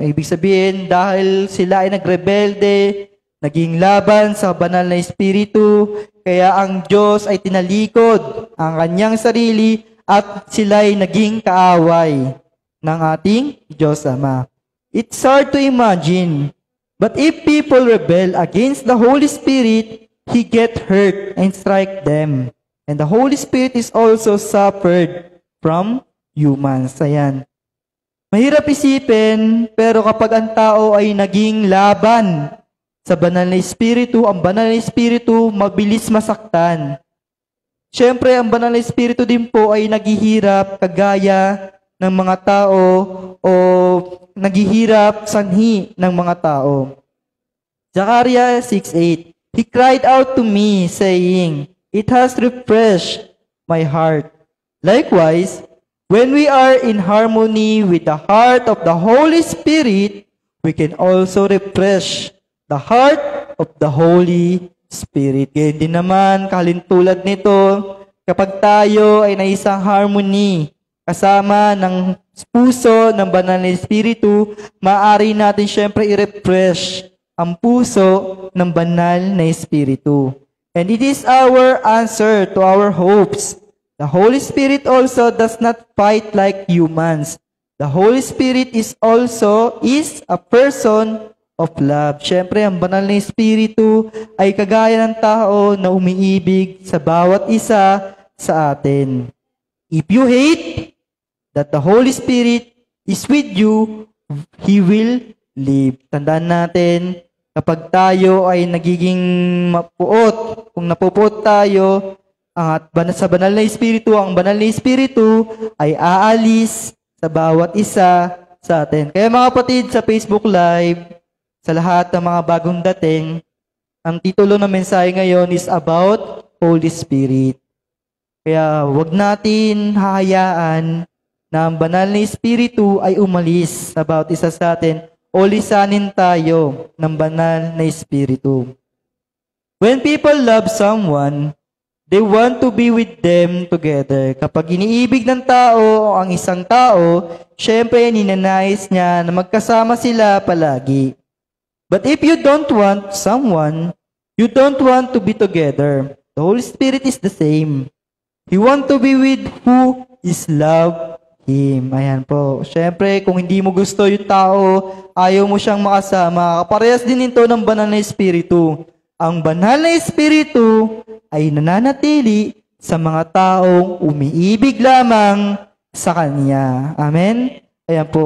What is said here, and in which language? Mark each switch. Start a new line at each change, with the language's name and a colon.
Filipino: Ibig sabihin, dahil sila ay nagrebelde, naging laban sa banal na Espiritu, kaya ang Diyos ay tinalikod ang kanyang sarili at sila ay naging kaaway ng ating Diyos Ama.
English: It's hard to imagine, but if people rebel against the Holy Spirit, He get hurt and strike them. And the Holy Spirit is also suffered from humans.
Filipino: Ayan. Mahirap isipin, pero kapag ang tao ay naging laban sa banal na Espiritu, ang banal na Espiritu mabilis masaktan. Siyempre, ang banal na Espiritu din po ay naghihirap kagaya ng mga tao o naghihirap sanhi ng mga tao.
English: Zechariah 6:8. He cried out to me, saying, "It has refreshed my heart." Likewise, when we are in harmony with the heart of the Holy Spirit, we can also refresh the heart of the Holy Spirit.
Filipino: Ganyan din naman, kalintulad nito, kapag tayo ay naisang harmony, kasama ng puso ng banal na Espiritu, maaari natin syempre i-refresh ang puso ng banal na Espiritu.
English: And it is our answer to our hopes. The Holy Spirit also does not fight like humans. The Holy Spirit is a person of love.
Filipino: Syempre, ang banal na Espiritu ay kagaya ng tao na umiibig sa bawat isa sa atin.
English: If you hate that the Holy Spirit is with you, He will leave.
Filipino: Tandaan natin, kapag tayo ay nagiging mapuot, kung napupuot tayo, sa banal na Espiritu, ang banal na Espiritu ay aalis sa bawat isa sa atin. Kaya mga kapatid, sa Facebook Live, sa lahat ng mga bagong dating, ang titulo ng mensahe ngayon
English: is about Holy Spirit.
Filipino: Kaya wag natin hahayaan na ang banal na Espiritu ay umalis sa bawat isa sa atin o lisanin tayo ng banal na Espiritu.
English: When people love someone, they want to be with them together.
Filipino: Kapag iniibig ng tao ang isang tao, syempre ninanais niya na magkasama sila palagi.
English: But if you don't want someone, you don't want to be together. The Holy Spirit is the same. He wants to be with who is love Him.
Filipino: Ayan po. Syempre, kung hindi mo gusto yung tao, ayaw mo siyang makasama, kaparehas din ito ng banal na Espiritu. Ang banal na Espiritu ay nananatili sa mga taong umiibig lamang sa Kanya. Amen? Ayan po.